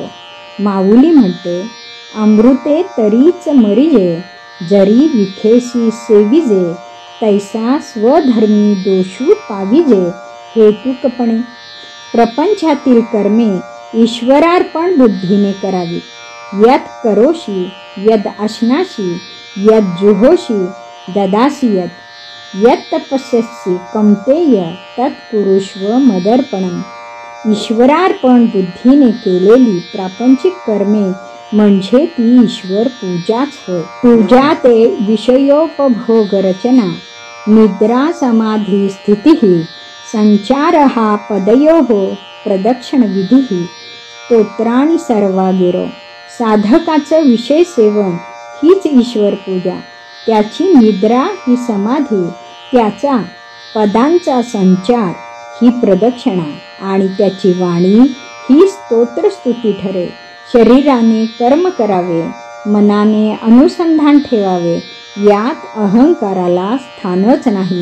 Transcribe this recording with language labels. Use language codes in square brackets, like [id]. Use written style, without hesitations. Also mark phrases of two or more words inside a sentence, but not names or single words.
[mr] माऊली म्हणते, अमृते तरीच मरिजे, जरी विखेसी सेविजे, तैसा स्वधर्मी दोषू पाविजे, हेतुकपणे. प्रपंचातील कर्मे ईश्वरार्पण बुद्धीने करावी. [sa] यत् करोषि यद अश्नासि यद जुहोषि ददासि यत् तपस्यसि कौन्तेय तत् कुरुष्व मदर्पणम्. [mr] ईश्वरार्पण बुद्धीने केलेली प्रापंचिक कर्मे म्हणजे ती ईश्वर पूजाच होय. [sa] पूजा ते विषयोपभोग रचना, निद्रा समाधी स्थितिः, संचारहा पदयोः प्रदक्षिण विधिः, स्तोत्राणि सर्वा गिरो. [mr] साधकाचं विषय सेवन हीच ईश्वर पूजा, त्याची निद्रा ही समाधी, त्याचा पदांचा संचार ही प्रदक्षिणा आणि त्याची वाणी ही स्तोत्रस्तुती ठरे. शरीराने कर्म करावे, मनाने अनुसंधान ठेवावे, यात अहंकाराला स्थानच नाही.